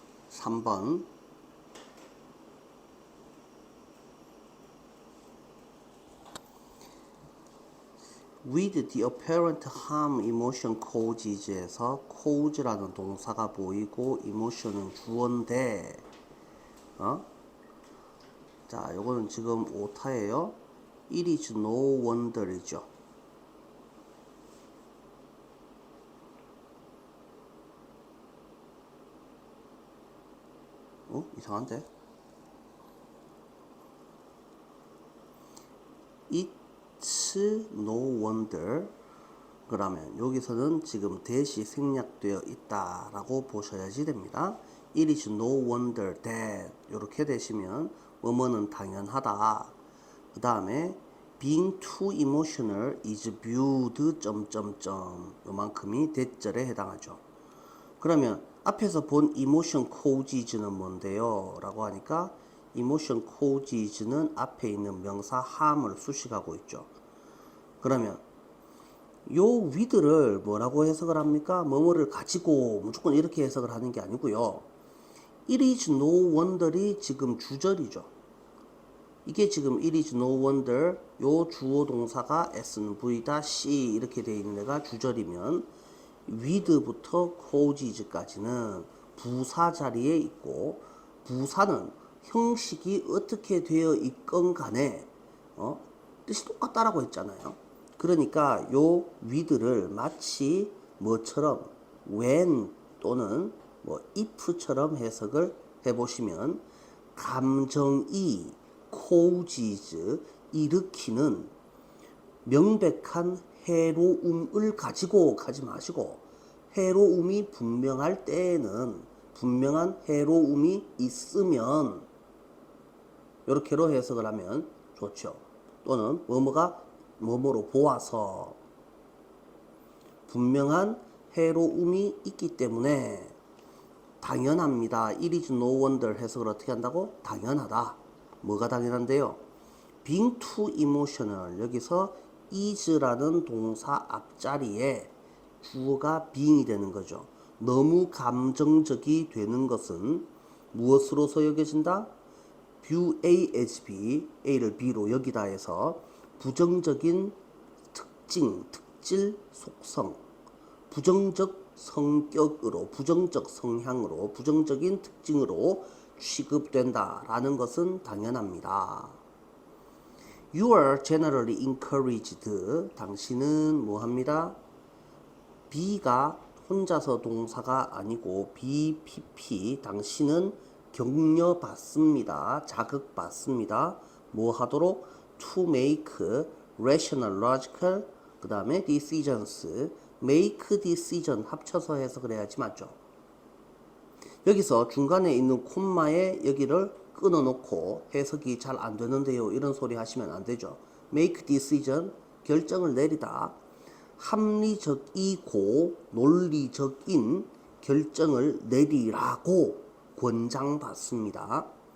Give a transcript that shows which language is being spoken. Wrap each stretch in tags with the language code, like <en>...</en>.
<ko>3번</ko> <en>with the apparent harm emotion causes</en> <ko>에서 cause라는 동사가 보이고 emotion은 주어인데 자, 요거는 지금 오타예요.</ko> <en>It is no wonder이죠.</en> <ko>이상한데?</ko> <en>It's no wonder.</en> <ko>그러면 여기서는 지금 대시 생략되어 있다라고 보셔야지 됩니다.</ko> <en>It is no wonder that</en> <ko>이렇게 되시면 뭐뭐는 당연하다.</ko> <en>그 다음에 being too emotional is viewed</en> <ko>요만큼이 대절에 해당하죠. 그러면 앞에서 본 emotion causes는 뭔데요? 라고 하니까</ko> <en>emotion causes</en> <ko>는 앞에 있는 명사 harm을 수식하고 있죠. 그러면 요 with를 뭐라고 해석을 합니까? 뭐뭐를 가지고 무조건 이렇게 해석을 하는 게 아니고요.</ko> <en>It is no wonder이</en> <ko>지금 주절이죠. 이게 지금</ko> <en>it is no wonder</en> <ko>요 주어 동사가 s는 v다 c 이렇게 되어 있는 애가 주절이면 with부터 causes까지는 부사 자리에 있고 부사는 형식이 어떻게 되어 있건 간에 뜻이 똑같다라고 했잖아요. 그러니까 요 with를 마치 뭐처럼 when 또는 뭐 if처럼 해석을 해보시면 감정이 causes 일으키는 명백한 해로움을 가지고 가지 마시고 해로움이 분명할 때에는 분명한 해로움이 있으면 이렇게로 해석을 하면 좋죠. 또는 뭐뭐가 뭐뭐로 보아서 분명한 해로움이 있기 때문에 당연합니다.</ko> <en>It is no wonder</en> <ko>해석을 어떻게 한다고? 당연하다. 뭐가 당연한데요?</ko> <en>being too emotional</en> <ko>여기서 is라는 동사 앞자리에 주어가 being이 되는 거죠. 너무 감정적이 되는 것은 무엇으로서 여겨진다?</ko> <en>view A as B,</en> <ko>A를 B로 여기다 해서 부정적인 특징, 특질, 속성, 부정적 성격으로, 부정적 성향으로, 부정적인 특징으로 취급된다라는 것은 당연합니다.</ko> <en>You are generally encouraged.</en> <ko>당신은 뭐합니다? B가 혼자서 동사가 아니고 BPP. 당신은 격려받습니다. 자극받습니다. 뭐 하도록?</ko> <en>To make rational, logical,</en> <ko>그 다음에</ko> <en>decisions. make decision</en> <ko>합쳐서 해석을 해야지 맞죠? 여기서 중간에 있는 콤마에 여기를 끊어놓고 해석이 잘 안 되는데요. 이런 소리 하시면 안 되죠.</ko> <en>make decision,</en> <ko>결정을 내리다. 합리적이고 논리적인 결정을 내리라고 권장받습니다.</ko>